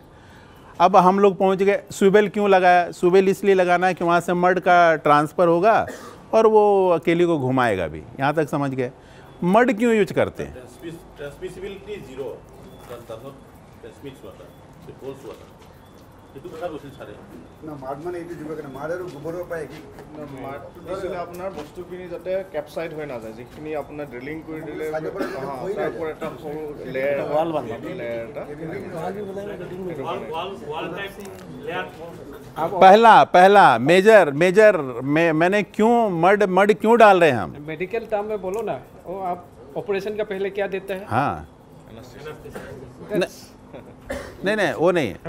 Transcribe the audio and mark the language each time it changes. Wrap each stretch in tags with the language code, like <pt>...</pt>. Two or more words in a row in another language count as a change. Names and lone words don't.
<hi>अब हम लोग पहुंच गए, स्विवेल क्यों लगाया? स्विवेल इसलिए लगाना है कि वहाँ से मड का ट्रांसफ़र होगा और वो केली को घुमाएगा भी। यहाँ तक समझ गए? मड क्यों यूज करते हैं?</hi> <en>transmissibility zero,</en> <hi>ट्रांसमिट हुआ था, फोर्स हुआ था,</hi> <as>সেইটো কথা কৈছিল ছাৰে। না মাড মানে এইটো দিব কাৰণে মাড আৰু গোবৰৰ পৰা কি মাডটো দিছিলে আপোনাৰ বস্তুখিনি যাতে কেপচাইড হৈ নাযায়, যিখিনি আপোনাৰ ড্ৰিলিং কৰি দিলে তাৰ পৰা এটা সৰু</as> <en>layer wall layer</en> <as>এটা</as> <en>wall type layer.</en> <hi>पहला मेजर मैंने क्यों मड क्यों डाल रहे हैं हम?</hi> <en>medical term</en> <hi>में बोलो ना, वो आप ऑपरेशन का पहले क्या देते हैं? हाँ, नहीं वो नहीं है।</hi>